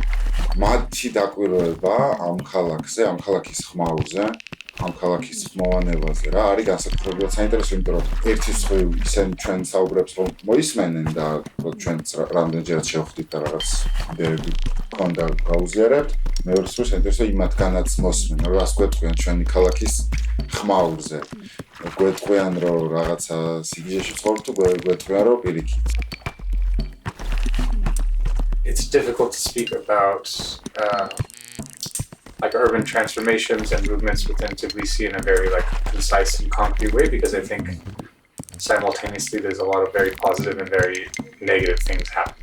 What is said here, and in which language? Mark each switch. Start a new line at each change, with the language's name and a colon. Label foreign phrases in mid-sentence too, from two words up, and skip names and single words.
Georgian: მათი დაკვირვება ამ ქალაქზე, ამ ქალაქის ხმაურზე, ამ ქალაქის ხმოვანებაზე რა არის განსაკუთრებულად საინტერესო, იმიტომ რომ ერთი სხვივ ისინი ჩვენ საუბრებს რომ მოისმენენ და ჩვენც რამდენჯერაც შევხვდით და რაღაც იდეები ქონდა გაუზიარებთ. მეორე სხვივ საინტერესო იმათგანაც მოსმენ, რომ რას გვეტყვიან ჩვენი ქალაქის ხმაურზე. გვეტყვიან რომ რაღაცა სიგიჟეში ცხოვრობთ, გვეტყვიან რომ პირიქით.
English: It's difficult to speak about like urban transformations and movements within Tbilisi in a very like concise and concrete way, because I think simultaneously there's a lot of very positive and very negative things happening.